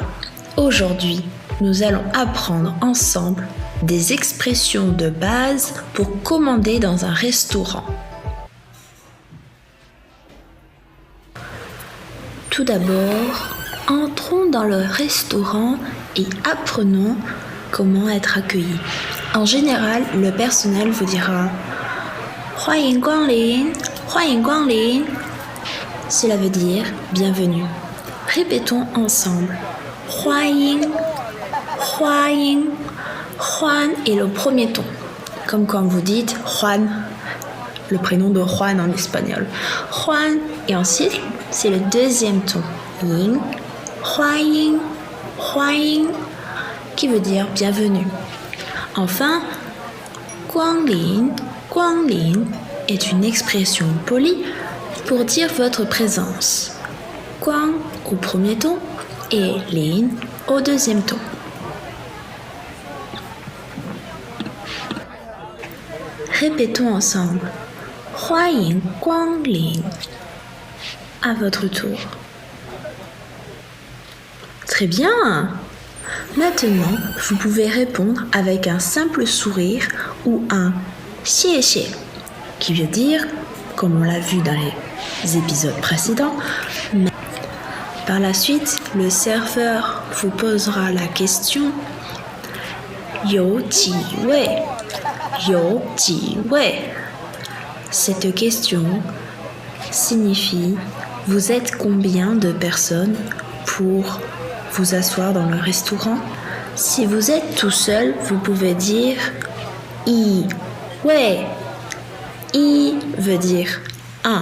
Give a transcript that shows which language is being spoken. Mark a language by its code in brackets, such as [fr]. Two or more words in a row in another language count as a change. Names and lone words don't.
[fr] Aujourd'hui, nous allons apprendre ensemble des expressions de base pour commander dans un restaurant. Tout d'abord, entrons dans le restaurant et apprenons comment être accueillis. En général, le personnel vous dira « [zh] 欢迎光临，欢迎光临». [fr] Cela veut dire « bienvenue ». Répétons ensemble « [zh] 欢迎，欢迎». [fr] Juan est le premier ton, comme quand vous dites Juan, le prénom de Juan en espagnol. Juan, et ensuite c'est le deuxième ton, Ying, Huaying, Huaying, qui veut dire bienvenue. Enfin, Guanglin, Guanglin est une expression polie pour dire votre présence. Guang au premier ton et Lin au deuxième ton. Répétons ensemble. [zh] 欢迎光临. [fr] À votre tour. Très bien. Maintenant, vous pouvez répondre avec un simple sourire ou un 谢谢, qui veut dire, comme on l'a vu dans les épisodes précédents, mais par la suite, le serveur vous posera la question [zh] 有几位? 有几位? [fr] Cette question signifie vous êtes combien de personnes pour vous asseoir dans le restaurant? Si vous êtes tout seul, vous pouvez dire 一位. 一 veut dire 1.